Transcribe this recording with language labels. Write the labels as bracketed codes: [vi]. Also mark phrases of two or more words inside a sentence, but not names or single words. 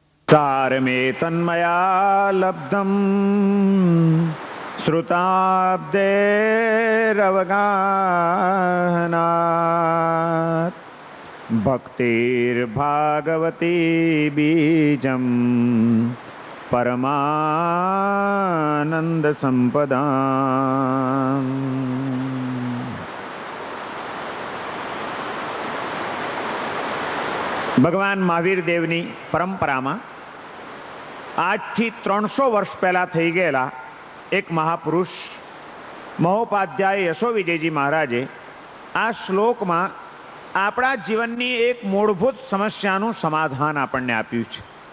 [sa] सारमे तन्मया लब्धं श्रुताब्देरवगाहनात् भक्तिर्भागवती बीजं परमानंद संपदा। [gu] ભગવાન મહાવીર દેવની પરંપરામાં આજથી 300 વર્ષ પહેલા થઈ ગયેલા એક મહાપુરુષ મહોપાધ્યાય યશોવિજયજી મહારાજે આ શ્લોકમાં આપણા જીવનની એક મૂળભૂત સમસ્યાનું સમાધાન આપણને આપ્યું છે.